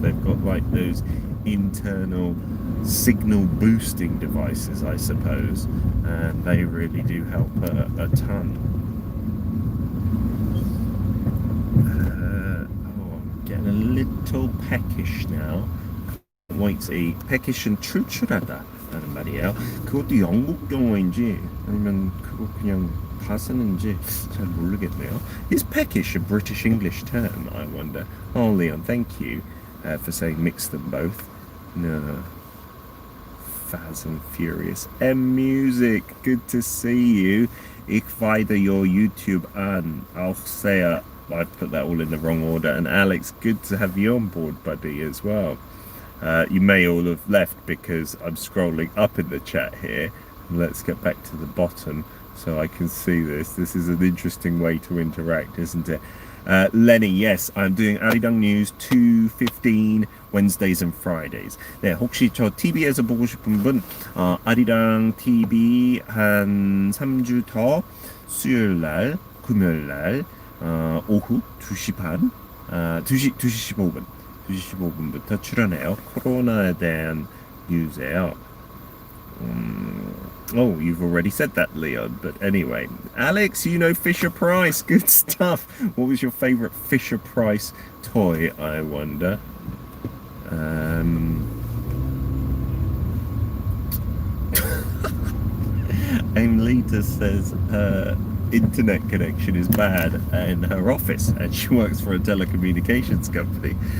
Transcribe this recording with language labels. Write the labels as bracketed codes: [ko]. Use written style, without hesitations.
[en] They've got like those internal signal boosting devices, I suppose, and they really do help a ton. I'm getting a little peckish now. Can't wait to eat. [ko] Peckish은 출출하다라는 말이에요. 그것도 영국 용어인지 아니면 그거 그냥 다 쓰는지 잘 모르겠네요. [en] Is peckish a British English term, I wonder? Oh, Leon, thank you for saying mix them both. No. Faz and Furious. Music, good to see you. Ich weide your YouTube an. Auch sehr. I've put that all in the wrong order. And Alex, good to have you on board, buddy, as well. You may all have left because I'm scrolling up in the chat here. Let's get back to the bottom so I can see this. This is an interesting way to interact, isn't it? Lenny, yes, I'm doing 아리랑 News 2:15 Wednesdays and Fridays. [ko] 네, 혹시 저 TV에서 보고 싶은 분, 아리랑 TV 한 3주 더 수요일 날, 금요일 날 오후 2시 반, 2시 15분, 2시 15분부터 출연해요. 코로나에 대한 뉴스예요. [en] Oh, you've already said that, Leon. But anyway, Alex, you know Fisher Price. Good stuff. What was your favorite Fisher Price toy, I wonder? Um, Aimlita says her internet connection is bad in her office and she works for a telecommunications company.